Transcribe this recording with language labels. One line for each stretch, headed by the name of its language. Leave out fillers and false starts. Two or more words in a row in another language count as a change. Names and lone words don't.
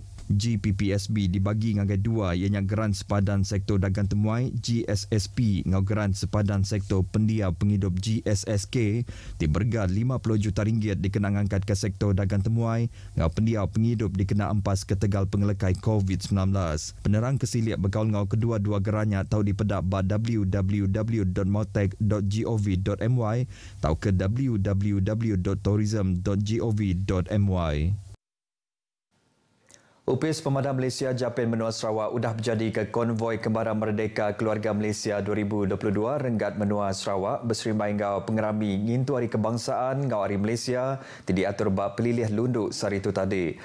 Iban: GPPSB dibagi ngagai dua ianya geran sepadan sektor dagang temuai GSSP ngau geran sepadan sektor pendiau penghidup GSSK diberga 50 juta ringgit dikena angkat ke sektor dagang temuai ngau pendiau penghidup dikena empas ke tegal pengelekai COVID-19. Penerang kesiliak bergaul ngau kedua-dua gerannya tahu di pedap ba www.motek.gov.my atau ke www.tourism.gov.my. Upis Pemadam Malaysia Japin Menua Sarawak udah berjadi ke konvoi Kembara Merdeka Keluarga Malaysia 2022 Renggat Menua Sarawak berserimai ngau pengerami ngintu Hari Kebangsaan ngau Hari Malaysia diatur bab pelilih lunduk Saritu tadi.